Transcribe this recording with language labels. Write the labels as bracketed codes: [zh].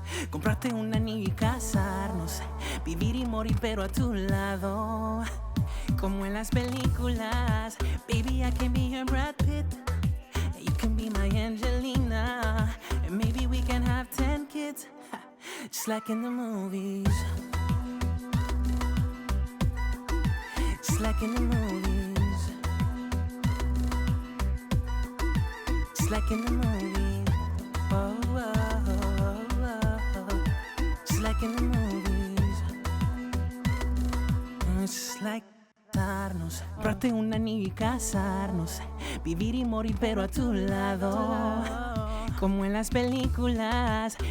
[es] Comprarte un anillo y casarnos, vivir y morir pero a tu lado, como en las películas. [en] Baby, I can be your Brad Pitt, you can be my Angelina, and maybe we can have 10 kids, just like in the movies, just like in the movies, just like in the movies. Oh, oh, oh, oh, oh. Just like in the movies, just like [es] darnos, comprarte un anillo y casarnos, vivir y morir pero a tu lado, como en las películas.